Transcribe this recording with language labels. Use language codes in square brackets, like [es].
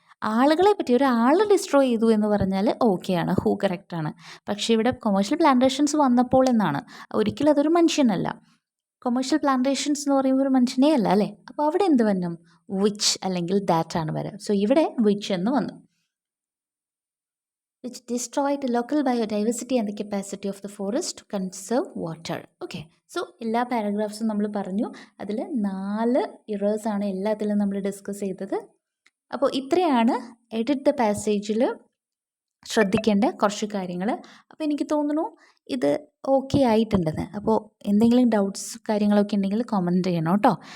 [ml] ആളുകളെ പറ്റി ഒരാൾ ഡിസ്ട്രോയ് ചെയ്തു എന്ന് പറഞ്ഞാൽ ഓക്കെയാണ്, ഹൂ കറക്റ്റാണ്. പക്ഷേ ഇവിടെ കൊമേഴ്ഷ്യൽ പ്ലാന്റേഷൻസ് വന്നപ്പോൾ എന്നാണ്, ഒരിക്കലും അതൊരു മനുഷ്യനല്ല. കൊമേഴ്ഷ്യൽ പ്ലാന്റേഷൻസ് എന്ന് പറയുമ്പോൾ ഒരു മനുഷ്യനേ അല്ല അല്ലേ. അപ്പോൾ അവിടെ എന്ത് വന്നു, വിച്ച് അല്ലെങ്കിൽ ദാറ്റ് ആണ് വരിക. സോ ഇവിടെ വിച്ച് എന്ന് വന്നു. [en] which destroyed local biodiversity and the capacity of the forest to conserve water. [ml] Okay, so എല്ലാ പാരഗ്രാഫ്സും നമ്മൾ പറഞ്ഞു. അതിൽ 4 ഇറേഴ്സാണ് എല്ലാത്തിലും നമ്മൾ ഡിസ്കസ് ചെയ്തത്. അപ്പോൾ ഇത്രയാണ് എഡിറ്റ് ദ പാസേജിൽ ശ്രദ്ധിക്കേണ്ട കുറച്ച് കാര്യങ്ങൾ. അപ്പോൾ എനിക്ക് തോന്നുന്നു ഇത് ഓക്കെ ആയിട്ടുണ്ടെന്ന്. അപ്പോൾ എന്തെങ്കിലും ഡൗട്ട്സ് കാര്യങ്ങളൊക്കെ ഉണ്ടെങ്കിൽ കമൻറ്റ് ചെയ്യണം കേട്ടോ.